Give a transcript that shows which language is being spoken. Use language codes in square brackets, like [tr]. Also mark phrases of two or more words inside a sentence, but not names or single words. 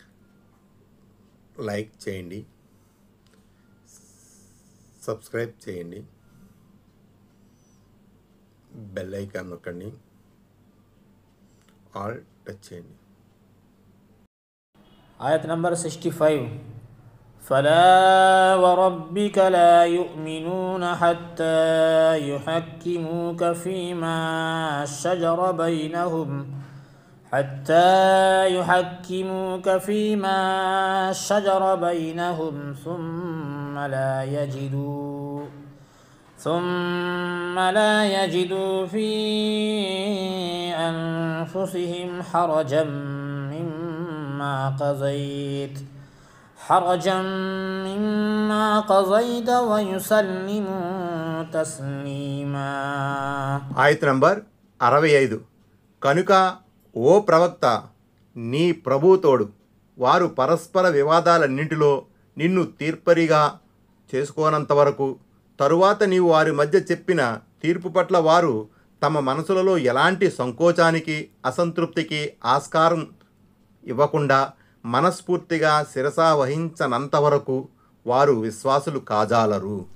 [te] లైక్ చేయండి, సబ్స్క్రైబ్ చేయండి, [en] bell icon [te] నొక్కండి, [en] all touch [te] చేయండి. ఆయత్ నంబర్ 65. [ar] فلا وربك لا يؤمنون حتى يحكموك فيما شجر بينهم ثم لا يجدوا في أنفسهم حرجا مما قضيت ويسلموا تسليما. [te] ఆయత్ నంబర్ 65. కనుక ఓ ప్రవక్త, నీ ప్రభుతోడు వారు పరస్పర వివాదాలన్నింటిలో నిన్ను తీర్పరిగా చేసుకోనంత వరకు, తరువాత నీవు వారి మధ్య చెప్పిన తీర్పు పట్ల వారు తమ మనసులలో ఎలాంటి సంకోచానికి అసంతృప్తికి ఆస్కారం ఇవ్వకుండా మనస్ఫూర్తిగా శిరసా వహించనంత వరకు వారు విశ్వాసులు కాజాలరు.